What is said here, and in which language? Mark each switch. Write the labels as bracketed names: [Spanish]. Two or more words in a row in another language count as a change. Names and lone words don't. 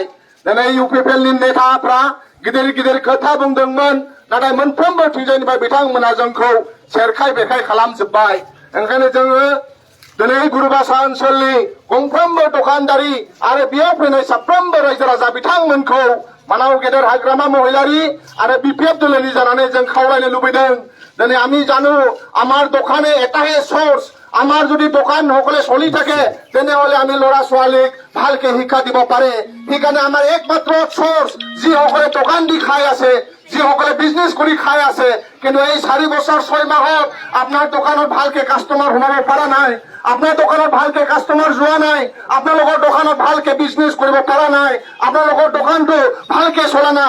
[Bodo] दिनै इउपिपिएलनि नेताफ्रा गिदिर गिदिर खोथा बुंदोंमोन, नाथाय मोनफ्रोमबो थिंजायनिफ्राय बिथांमोना जोंखौ सेरखाय बेखाय खालामजोब्बाय। ओंखायनो जोङो दिनै गुरुबासा ओनसोलनि गंफ्रोमबो दखानदारि आरो बेयाव फैनाय साफ्रोमबो रायजो राजा बिथांमोनखौ मानाव गेदेर हाग्रामा महिलारी आरो बिपिएफ दलनि जानानै जों खावलायनो लुबैदों। [Assamese] दिनै আমি জানো আমার দোকানে এটাহে সোর্স, আমার যদি দোকান সকলে চলি থাকে তেনেহলে আমি লৰা ছোৱালীক ভালকে শিক্ষা দিব পাৰে। সেইকাৰণে আমাৰ একমাত্ৰ সোর্স যিসকলে দোকান দি খাই আছে, যিসকলে বিজনেস কৰি খাই আছে, কিন্তু এই 4 বছৰ 6 মাহত আপোনাৰ দোকানত ভালকে কাস্টমাৰ সোমাব পৰা নাই, আপনার দোকানত ভালকে কাস্টমার যোৱা নাই, আপোনালোকৰ দোকানত ভালকে বিজনেস কৰিব পৰা নাই, আপোনালোকৰ দোকানটো ভালকে চলা নাই।